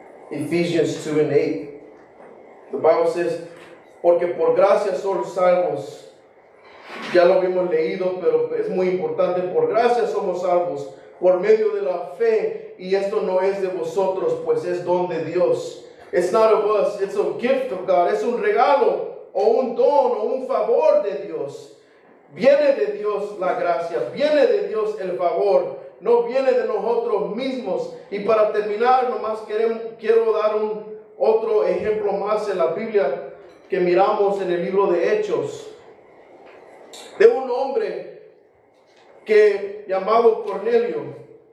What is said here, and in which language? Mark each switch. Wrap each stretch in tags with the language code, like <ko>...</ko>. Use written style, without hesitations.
<en>Ephesians 2 and 8. The Bible says,</en> <es>porque por gracia somos salvos. Ya lo habíamos leído, pero es muy importante. Por gracia somos salvos, por medio de la fe. Y esto no es de vosotros, pues es don de Dios.</es> <en>It's not of us, it's a gift of God.</en> <es>Es un regalo, o un don, o un favor de Dios. Viene de Dios la gracia, viene de Dios el favor, no viene de nosotros mismos. Y para terminar, nomás quiero dar otro ejemplo más en la Biblia que miramos en el libro de Hechos, de un hombre llamado Cornelio.</es>